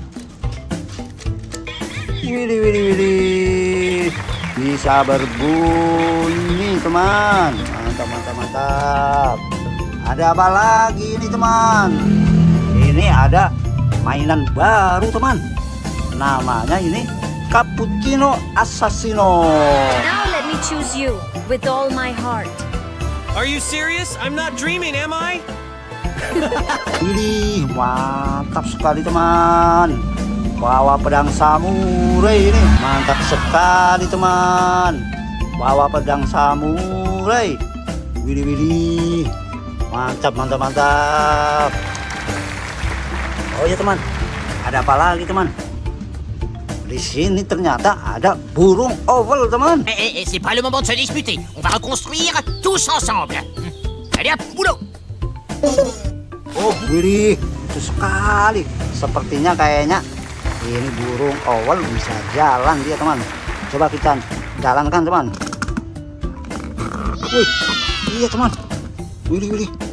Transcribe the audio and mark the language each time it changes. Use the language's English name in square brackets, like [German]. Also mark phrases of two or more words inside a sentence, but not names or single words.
[Indonesian] Widih. Bisa berbunyi teman. Mantap. Ada apa lagi ini teman? Ini ada mainan baru teman. Namanya ini Cappuccino Assassino. [English] Now let me choose you with all my heart. Are you serious? I'm not dreaming, am I? [Indonesian] Ini mantap sekali teman. Bawa pedang samurai ini. Mantap sekali teman. Bawa pedang samurai. Widih. Mantap. Oh ya teman, ada apa lagi teman? Di sini ternyata ada burung oval teman. [French] C'est pas le moment de se disputer. On va reconstruire tous ensemble. Allez hop, boulot. [Indonesian] Oh, widih, lucu sekali. Sepertinya kayaknya ini burung oval bisa jalan dia teman. Coba kita jalankan teman. Wih, iya teman. Widih.